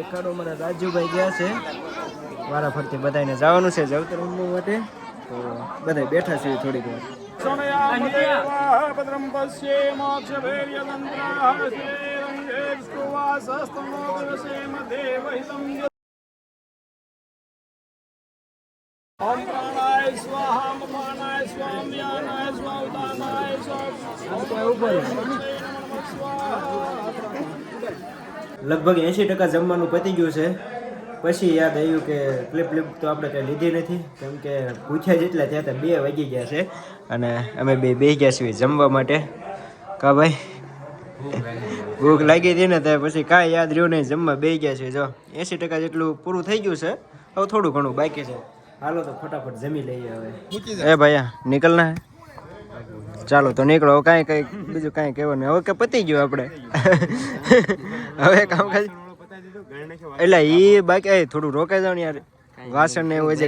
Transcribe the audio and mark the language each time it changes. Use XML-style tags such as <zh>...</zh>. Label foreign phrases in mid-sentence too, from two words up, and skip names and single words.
<gu>દેખાડો મારા રાજુભાઈ ગયા છે વારા ફરતી બધાને જવાનું છે જવતર રમવા માટે તો બધા બેઠા છે થોડીક વાર</gu> <sa>ભદ્રમ પશ્યેમ ओम प्राणाय स्वाहा ममानाय स्वाहा व्यानाय स्वाहा उदानाय</sa> <gu>લગભગ 80% જમવાનું પતી ગયું છે પછી યાદ આવ્યું કે ક્લિપ તો આપણે કંઈ લીધી નથી કેમ કે પૂછ્યા જેટલા ત્યાં તો 2 વાગી ગયા છે અને અમે બે ગયા છીએ જમવા માટે કા ભાઈ ભૂખ લાગી હતી ને ત્યાં પછી કાંઈ યાદ રહ્યું નહીં જમવા બે ગયા છે જો 80% જેટલું પૂરું થઈ ગયું છે હવે થોડું ઘણું બાકી છે હાલો તો ફટાફટ જમી લઈએ હવે એ</gu> <hi>भैया निकलना है</hi> <gu>ચાલો તો નીકળો હવે કાંઈ બીજું કાંઈ કહેવાનું હવે કે પતી ગયું આપણે હવે કામકાજ એટલે એ બાકી થોડું રોકાઈ જાવ ને યાર વાસણ ને એવું છે</gu>